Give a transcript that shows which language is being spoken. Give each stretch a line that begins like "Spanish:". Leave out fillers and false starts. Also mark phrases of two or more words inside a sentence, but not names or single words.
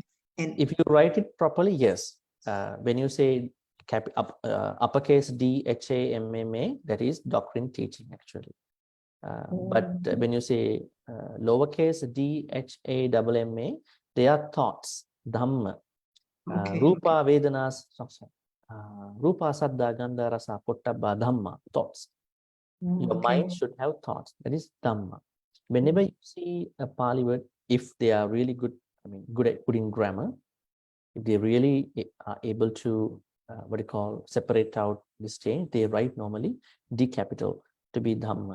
English: And if you write it properly, yes. When you say uppercase D H-A-M-M-A, that is doctrine teaching actually. But when you say lowercase D H-A-M-M-A, they are thoughts, Dhamma.
Pali: Rupa Vedanas, Rupa Saddha Gandha Rasa Pottabha Dhamma,
English: thoughts. Your mind should have thoughts. That is Dhamma. Whenever you see a Pali word, if they are really good, good at putting grammar, if they really are able to, separate out this change, they write normally D capital to be Dhamma.